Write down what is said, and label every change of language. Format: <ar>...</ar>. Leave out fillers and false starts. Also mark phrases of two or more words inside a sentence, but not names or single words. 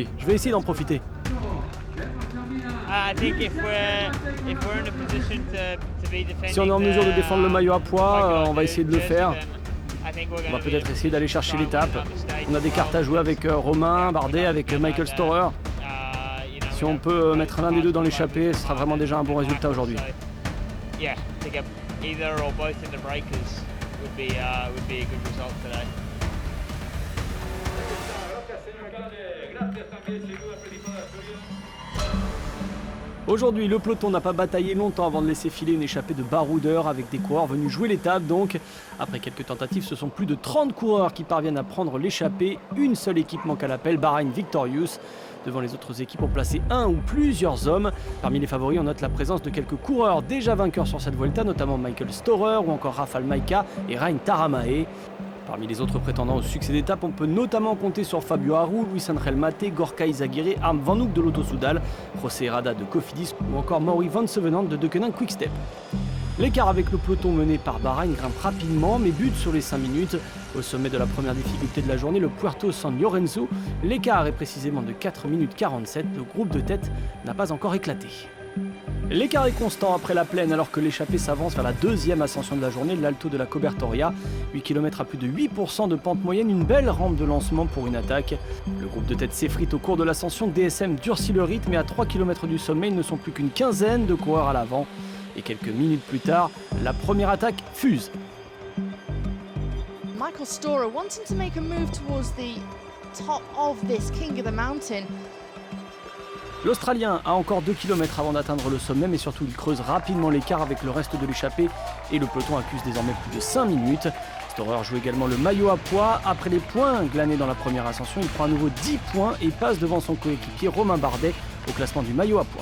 <fr>Je vais essayer d'en profiter. Si on est en mesure de défendre le maillot à poids, on va essayer de le faire. On va peut-être essayer d'aller chercher l'étape. On a des cartes à jouer avec Romain Bardet, avec Michael Storer. Si on peut mettre l'un des deux dans l'échappée, ce sera vraiment déjà un bon résultat aujourd'hui.</fr> <en>Either or both in the breakers would be a good result today.</en> <fr>Aujourd'hui, le peloton n'a pas bataillé longtemps avant de laisser filer une échappée de baroudeurs avec des coureurs venus jouer l'étape. Donc, après quelques tentatives, ce sont plus de 30 coureurs qui parviennent à prendre l'échappée. Une seule équipe manque à l'appel, Bahrain Victorious. Devant les autres équipes ont placé un ou plusieurs hommes. Parmi les favoris, on note la présence de quelques coureurs déjà vainqueurs sur cette Vuelta, notamment Michael Storer ou encore Rafael Majka et Ryan Taramay. Parmi les autres prétendants au succès d'étape, on peut notamment compter sur Fabio Aru, Luis Angel Mate, Gorka Izagirre, Harm Van Hoek de Lotto Soudal, José Herrada de Cofidis ou encore Mauri Van Sevenant de De Koning Quick-Step. L'écart avec le peloton mené par Bahrain grimpe rapidement mais bute sur les 5 minutes. Au sommet de la première difficulté de la journée, le Puerto San Lorenzo, l'écart est précisément de 4 minutes 47. Le groupe de tête n'a pas encore éclaté. L'écart est constant après la plaine alors que l'échappée s'avance vers la deuxième ascension de la journée, l'Alto de la Cobertoria. 8 km à plus de 8% de pente moyenne, une belle rampe de lancement pour une attaque. Le groupe de tête s'effrite au cours de l'ascension, DSM durcit le rythme et à 3 km du sommet, ils ne sont plus qu'une quinzaine de coureurs à l'avant. Et quelques minutes plus tard, la première attaque fuse.</fr> <en>Michael Storer wanting to make a move towards the top of this King of the Mountain.</en> <fr>L'Australien a encore 2 km avant d'atteindre le sommet, mais surtout il creuse rapidement l'écart avec le reste de l'échappée et le peloton accuse désormais plus de 5 minutes. Storer joue également le maillot à poids. Après les points glanés dans la première ascension, il prend à nouveau 10 points et passe devant son coéquipier Romain Bardet au classement du maillot à poids.</fr>